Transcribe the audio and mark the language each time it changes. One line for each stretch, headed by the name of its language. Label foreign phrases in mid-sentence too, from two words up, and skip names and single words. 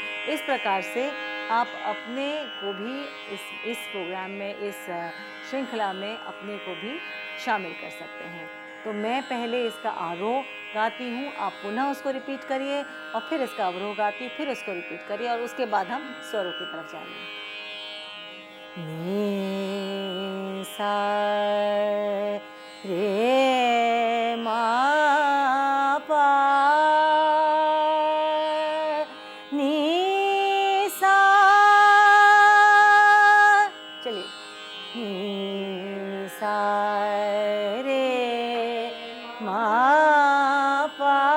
Hindi: इस प्रकार से आप अपने को भी इस प्रोग्राम में, इस श्रृंखला में अपने को भी शामिल कर सकते हैं। तो मैं पहले इसका आरोह गाती हूँ, आप पुनः उसको रिपीट करिए और फिर इसका अवरोह गाती हूँ, फिर उसको रिपीट करिए और उसके बाद हम स्वरों की तरफ जाएंगे। नी सा रे मा पा, नी सा, चलिए, नी सा रे मा पा,